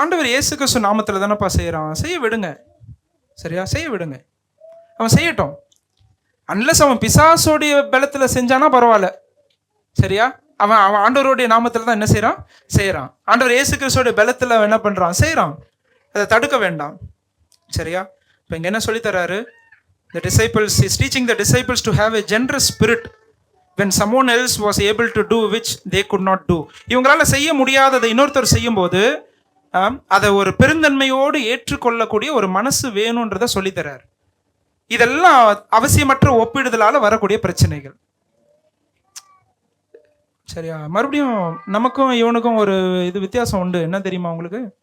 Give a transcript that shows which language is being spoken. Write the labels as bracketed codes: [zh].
[ta] ஆண்டவர் இயேசு கிறிஸ்து நாமத்துல தானப்பா செய்யறான். செய்ய விடுங்க. சரியா? செய்ய விடுங்க, அவன் செய்யட்டும். அன்லஸ் அவன் பிசாசோடைய பலத்துல செஞ்சானா பரவாயில்ல. சரியா? அவன் அவன் ஆண்டவருடைய நாமத்துல தான் என்ன செய்யறான். ஆண்டவர் இயேசு கிறிஸ்துவோட பலத்துல என்ன பண்றான்? செய்யறான். அதை தடுக்க வேண்டாம். சரியா? இப்போ இங்க என்ன சொல்லி தராரு? [en] The disciples is teaching the disciples to have a generous spirit when someone else was able to do which they could not do. [ta] இவங்களால செய்ய முடியாததை இன்னொருத்தர் செய்யும் போது அதை ஒரு பெருந்தன்மையோடு ஏற்றுக்கொள்ளக்கூடிய ஒரு மனசு வேணும்ன்றத சொல்லி தராரு. இதெல்லாம் அவசியமற்ற ஒப்பிடுதலால வரக்கூடிய பிரச்சனைகள். சரியா? மறுபடியும் நமக்கும் இவனுக்கும் ஒரு இது வித்தியாசம் உண்டு. என்ன தெரியுமா உங்களுக்கு?